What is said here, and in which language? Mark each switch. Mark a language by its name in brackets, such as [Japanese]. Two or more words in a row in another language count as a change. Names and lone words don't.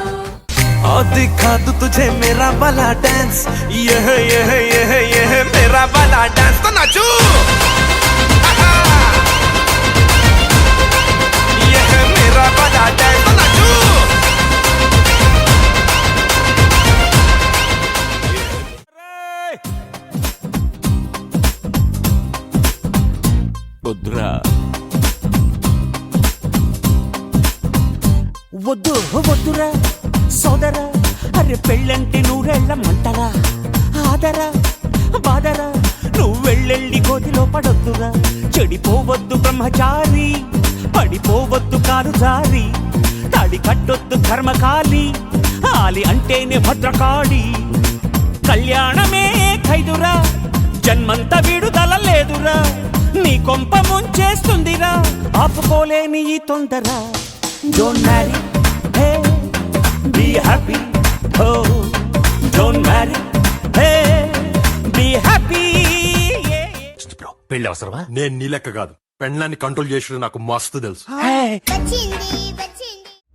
[Hindi] और दिखा दूं तुझे मेरा वाला डांस ये मेरा वाला डांस तो नाचू ये है मेरा वाला डांस तो नाचू बुद्रा [Telugu] వద్దు వద్దురా సోదరా అరే పెళ్ళంటే నూరెళ్ళ మంటరా ఆదరా బాదరా నువ్వు వెళ్ళెళ్ళి గోతిలో పడొద్దురా చెడిపోవద్దు బ్రహ్మచారి పడిపోవద్దు కారు జారి తాడి కట్టొద్దు కర్మకాలి ఆలి అంటేనే భద్రకాళి కళ్యాణమే ఖైదురా జన్మంత విడుదల లేదురా నీ కొంప ముంచేస్తుందిరా ఆపుకోలేని ఈ తొందర [English] Don't marry, hey, be happy, oh. Don't marry, hey, be happy, yeah. [Telugu] బ్రో పెళ్లి అవసరమా? నేను నీ లెక్క కాదు పెళ్ళాన్ని కంట్రోల్ చేసేది నాకు మస్తు తెలుసు [English] Hey. [Telugu] వచ్చింది వచ్చింది